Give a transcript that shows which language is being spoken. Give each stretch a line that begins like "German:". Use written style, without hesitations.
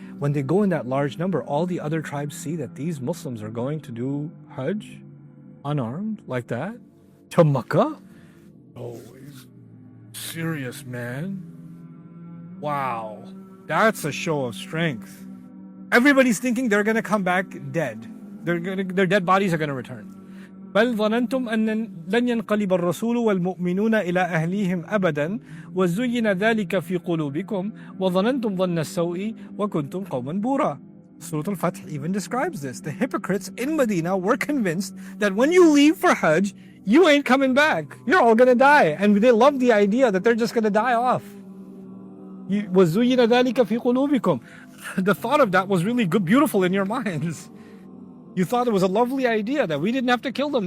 English: When they go in that large number, all the other tribes see that these Muslims are going to do Hajj unarmed like that to Makkah. Oh, he's serious, man. Wow, that's a show of strength. Everybody's thinking they're gonna come back dead. Their dead bodies are gonna return.
Arabic: بل ظننتم أن لن ينقلب الرسول والمؤمنون إلى أهليهم أبدا وزين ذلك في قلوبكم وظننتم ظن السوء وكنتم قوما بورا.
English: Surah Al-Fath even describes this. The hypocrites in Medina were convinced that when you leave for Hajj, you ain't coming back. You're all gonna die. And they love the idea that they're just gonna die off.
Arabic: وزين ذلك في قلوبكم.
English: The thought of that was really good, beautiful in your minds. You thought it was a lovely idea that we didn't have to kill them.